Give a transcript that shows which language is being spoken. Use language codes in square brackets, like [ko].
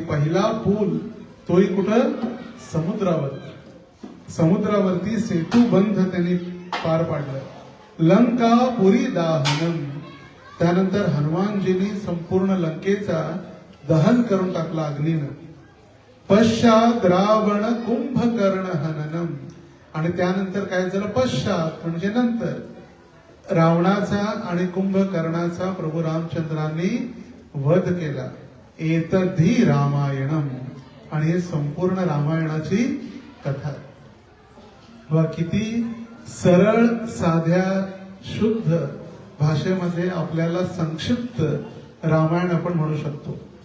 [mr] पहिला पूल तोही कुठं? समुद्रावरती. समुद्रावरती सेतू बंध त्यांनी पार पाडला. [sa] लंका पुरी दाहनम. [mr] त्यानंतर हनुमानजींनी संपूर्ण लंकेचा दहन करून टाकला अग्नीनं. [sa] पश्चात रावण कुंभकर्ण हननम. [mr] आणि त्यानंतर काय झालं? पश्चात म्हणजे नंतर रावणाचा आणि कुंभकर्णाचा प्रभू रामचंद्रांनी वध केला. [sa] एतद्धि रामायणम. [mr] आणि हे संपूर्ण रामायणाची कथा. व किती सरळ साध्या शुद्ध भाषेमध्ये आपल्याला संक्षिप्त रामायण आपण म्हणू शकतो.